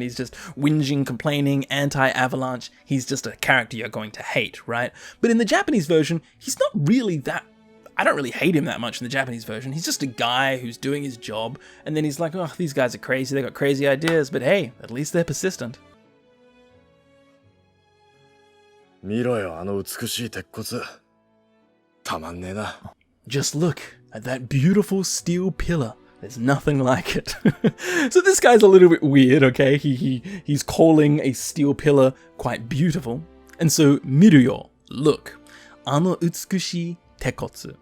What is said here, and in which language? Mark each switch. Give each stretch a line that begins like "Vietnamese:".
English: He's just whinging, complaining, anti-Avalanche. He's just a character you're going to hate, right? But in the Japanese version, he's not really that... I don't really hate him that much in the Japanese version. He's just a guy who's doing his job. And then he's like, oh, these guys are crazy. They got crazy ideas. But hey, at least they're persistent.
Japanese: 見ろよ、あの美しい鉄骨。たまんねえな。
English: Just look at that beautiful steel pillar. There's nothing like it. So this guy's a little bit weird, okay? He's calling a steel pillar quite beautiful. And so,
Japanese: miru yo,
English: look.
Japanese: あの美しい tekotsu.